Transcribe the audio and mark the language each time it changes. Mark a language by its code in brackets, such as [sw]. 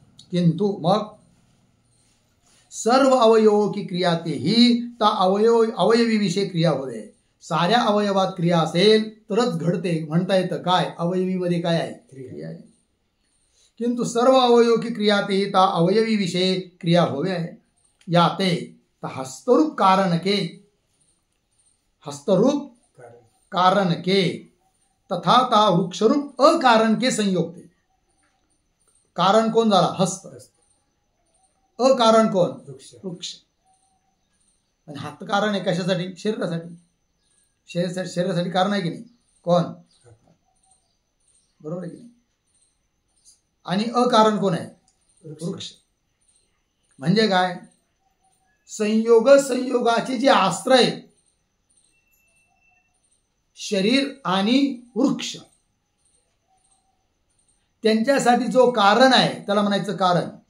[hi] किंतु मग सर्व अवयवों की क्रिया ते ही ता अवयवीविषयी क्रिया होते. [mr] साऱ्या अवयवात क्रिया असेल तरच घडते. म्हणता येतं काय अवयवीमध्ये काय आहे क्रिया आहे. [hi] किंतु सर्व अवयव की क्रिया ते ही ता अवयवीविषयी क्रिया होवे आहे. याते हस्तरूप कारण के हस्तरूप कारण के तथा ता वृक्षरूप अकारण के संयोग थे. [mr] कारण कोण झाला हस्त, अकारण कोण वृक्ष. आणि हात कारण आहे कशासाठी शरीरासाठी. शरीरासाठी कारण आहे की नाही कोण बरोबर आहे की नाही. आणि अकारण कोण आहे वृक्ष. म्हणजे काय संयोगाचे जे आश्रय शरीर आणि वृक्ष त्यांच्यासाठी जो कारण आहे त्याला म्हणायचं कारण.